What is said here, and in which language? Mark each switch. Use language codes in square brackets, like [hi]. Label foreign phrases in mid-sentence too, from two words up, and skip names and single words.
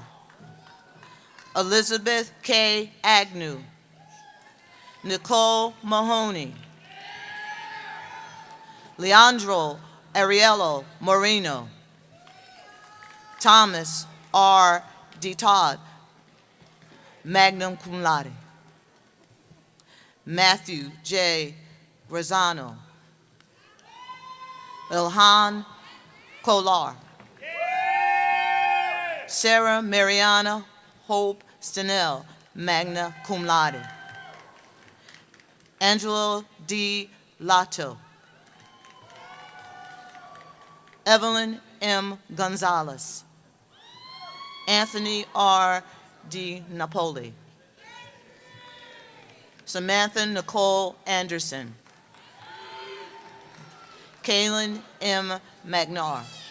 [en] Elizabeth K. Agnew. Nicole Mahoney. Leandro Ariello Moreno. Thomas R. D. Todd, [la] magna cum laude. [en] Matthew J. Rosano. Ilhan Kolar. Sarah Mariana Hope Stenell, [la] magna cum laude. [en] Angelo D. Lato. Evelyn M. Gonzalez. Anthony R. D. Napoli. Samantha Nicole Anderson. Kaylin M. Magnar.